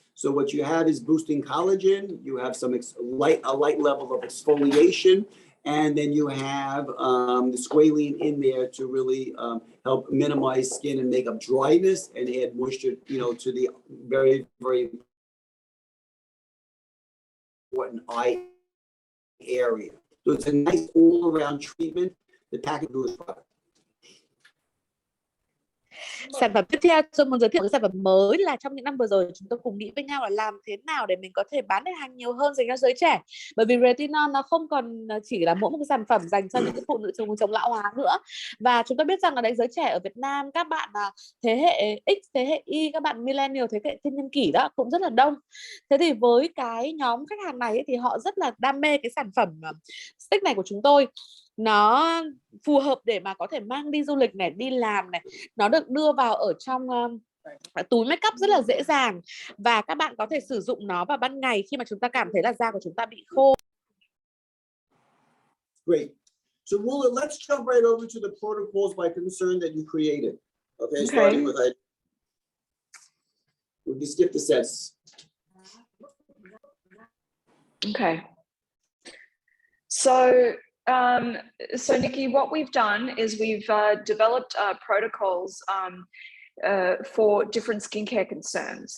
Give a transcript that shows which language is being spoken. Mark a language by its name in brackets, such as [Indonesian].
[English] So what you have is boosting collagen. You have a light level of exfoliation, and then you have the squalene in there to really help minimize skin and makeup dryness and add moisture, to the very, very important eye area. So it's a nice all-around treatment. The package is product. [Vietnamese] Sản phẩm tiếp theo tôi muốn giới thiệu cái sản phẩm mới là trong những năm vừa rồi chúng tôi cùng nghĩ với nhau là làm thế nào để mình có thể bán được hàng nhiều hơn dành cho giới trẻ, bởi vì retinol nó không còn chỉ là mỗi một cái sản phẩm dành cho những cái phụ nữ chống lão hóa nữa. Và chúng ta biết rằng là đấy, giới trẻ ở Việt Nam, các bạn thế hệ X, thế hệ Y, các bạn millennial, thế hệ thiên niên kỷ đó cũng rất là đông. Thế thì với cái nhóm khách hàng này ấy, thì họ rất là đam mê cái sản phẩm stick này của chúng tôi. Nó phù hợp để mà có thể mang đi du lịch này, đi làm này, nó được đưa vào ở trong túi make up rất là dễ dàng, và các bạn có thể sử dụng nó vào ban ngày khi mà chúng ta cảm thấy là da của chúng ta bị khô. [English] Great. So Rula, let's jump right over to the protocols by concern that you created. Okay. Starting with we can skip the sets. Okay. So Nikki, what we've done is we've developed protocols for different skincare concerns.